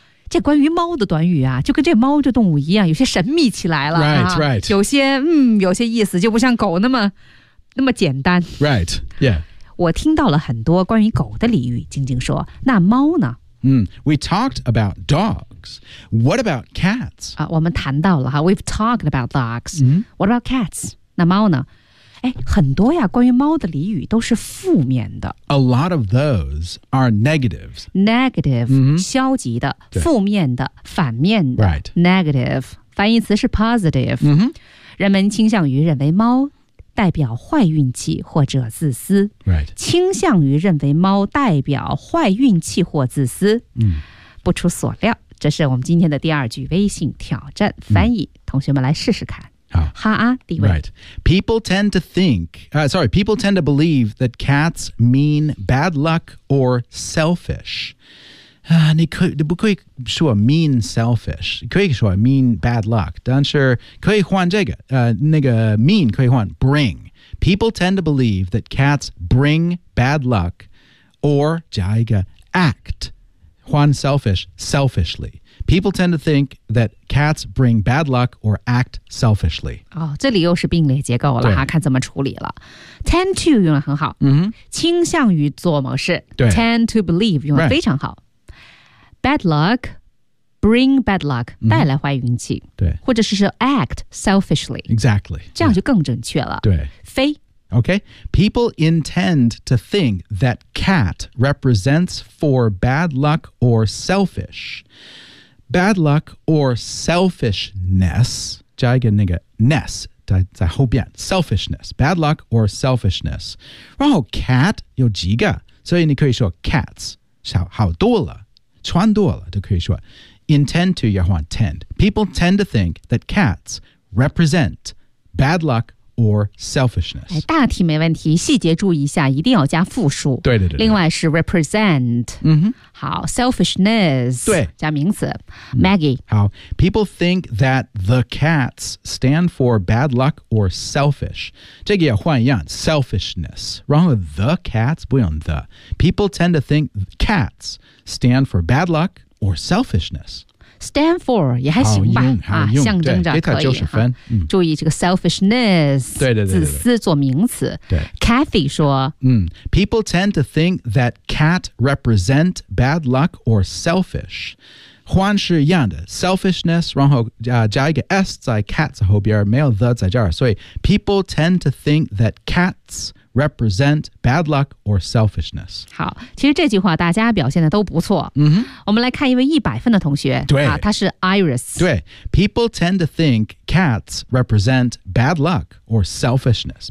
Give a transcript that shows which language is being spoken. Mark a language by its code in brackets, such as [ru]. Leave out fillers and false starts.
[zh] 这关于猫的短语啊就跟这猫这动物一样有些神秘起来了、 [en] Right. [zh] 有些有些意思就不像狗那么简单 [en] Right, yeah [zh] 我听到了很多关于狗的俚语静静说那猫呢、 [en] We talked about dogs What about cats?、 [zh] 我们谈到了哈 [en] We've talked about dogs、What about cats? [zh] 那猫呢很多呀关于猫的俚语都是负面的。 [en] A lot of those are negatives. [zh] Negative,、消极的负面的反面的。 [en] Right. [zh] Negative, 反义词是 positive.、人们倾向于认为猫代表坏运气或者自私。 [en] Right. [zh] 倾向于认为猫代表坏运气或自私。不出所料这是我们今天的第二句微信挑战翻译、同学们来试试看。 [en] Right. People tend to believe that cats mean bad luck or selfish. [zh] 你不可以说 [en] mean selfish. [zh] 可以说 [en] mean bad luck. [zh] 但是可以换这个、那个 mean 可以换 bring. [en] People tend to believe that cats bring bad luck or [zh] 加一个 [en] act. 换 selfish, selfishly. People tend to think that cats bring bad luck or act selfishly. [zh] 哦，这里又是并列结构了哈，看怎么处理了。 Tend to 用得很好，倾向于做某事。对， [en] tend to believe [zh] 用得非常好。 [en] Bad luck bring bad luck [zh] 带来坏运气。对，或者是说 [en] act selfishly. Exactly. [zh] 这样就更准确了。对，非。 [en] Okay, people intend to think that cat represents for bad luck or selfish.Bad luck or selfishness [zh] 加一个那个 ness 在后边 selfishness, bad luck or selfishness. 然后 cat 有几个，所以你可以说 cats, 好多了，穿多了都可以说 intend to, 也换 tend. [en] People tend to think that cats represent bad luck or selfishness. [zh] 哎，大体没问题，细节注意一下，一定要加复数。对对 对, 对。另外是 represent, 好 selfishness, 对，加名词 Maggie. [en] 好 ,people think that the cats stand for bad luck or selfish. [zh] 这个也换一样 ,selfishness. 然后 the cats, 不用 the. [en] People tend to think cats stand for bad luck or selfishness. [zh] Stand for 也还行吧，好用象征着可以，给他90分，注意这个 selfishness, 对对对对对，自私做名词。对 Kathy 说， [en] People tend to think that cat represent bad luck or selfish. [zh] 换是一样的 [en] selfishness, [zh] 然后、加一个 [en] s 在 cat [zh] 后边，没有 [en] the [zh] 在这儿，所以 [en] people tend to think that cats represent bad luck or selfishness. [zh] 好，其实这句话大家表现的都不错。我们来看一位100分的同学，对，他是 Iris。 [en] 对 ，People tend to think cats represent bad luck or selfishness.